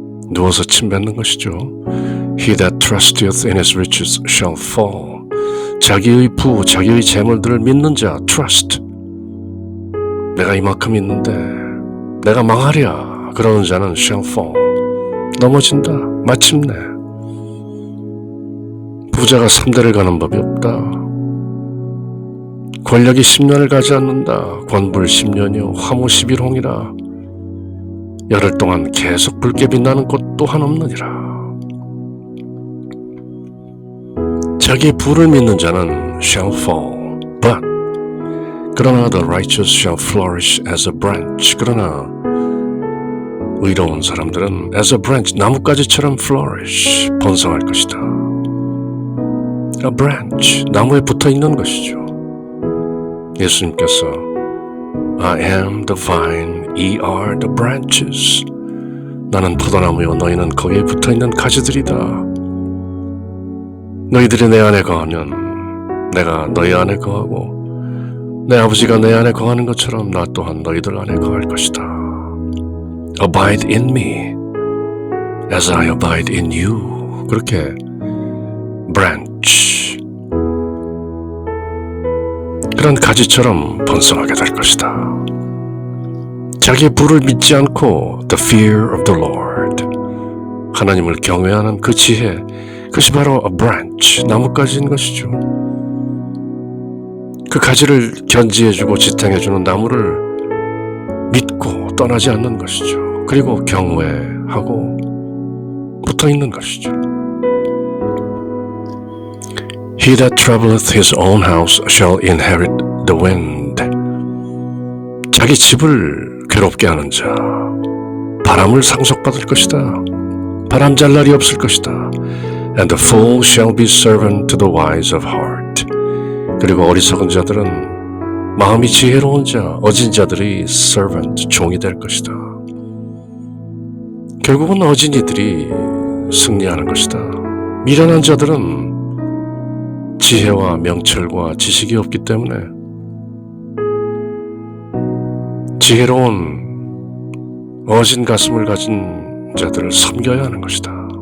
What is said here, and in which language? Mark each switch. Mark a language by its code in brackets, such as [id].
[ko] 누워서 침 뱉는 것이죠. [en] He that trusteth in his riches shall fall. [ko] 자기의 부, 자기의 재물들을 믿는 자, trust. 내가 이만큼 있는데 내가 망하랴 그러는 자는 [en] shall fall. [ko] 넘어진다. 마침내. 부자가 3대를 가는 법이 없다. 권력이 10년을 가지 않는다. 권불 10년이요 화무 11홍이라. 열흘 동안 계속 붉게 빛나는 곳 또한 없느니라. 자기의 부를 믿는 자는 [en] shall fall, but [ko] 그러나 [en] the righteous shall flourish as a branch. [ko] 그러나 의로운 사람들은 [en] as a branch, [ko] 나뭇가지처럼 flourish, 번성할 것이다. [en] A branch, [ko] 나무에 붙어있는 것이죠. 예수님께서 [en] I am the vine, ye are the branches. [ko] 나는 포도나무요 너희는 거기에 붙어있는 가지들이다. 너희들이 내 안에 거하면 내가 너희 안에 거하고 내 아버지가 내 안에 거하는 것처럼 나 또한 너희들 안에 거할 것이다. [en] Abide in me as I abide in you. [ko] 그렇게 branch, 그런 가지처럼 번성하게 될 것이다. 자기의 부를 믿지 않고 [en] the fear of the Lord, [ko] 하나님을 경외하는 그 지혜, 그것이 바로 [en] a branch, [ko] 나뭇가지인 것이죠. 그 가지를 견지해주고 지탱해주는 나무를 믿고 떠나지 않는 것이죠. 그리고 경외하고 붙어있는 것이죠. [en] He that troubleth his own house shall inherit the wind. [ko] 자기 집을 괴롭게 하는 자, 바람을 상속받을 것이다. 바람 잘 날이 없을 것이다. [en] And the fool shall be servant to the wise of heart. [ko] 그리고 어리석은 자들은 마음이 지혜로운 자, 어진 자들이 servant, 종이 될 것이다. 결국은 어진이들이 승리하는 것이다. 미련한 자들은 지혜와 명철과 지식이 없기 때문에 지혜로운 어진 가슴을 가진 자들을 섬겨야 하는 것이다.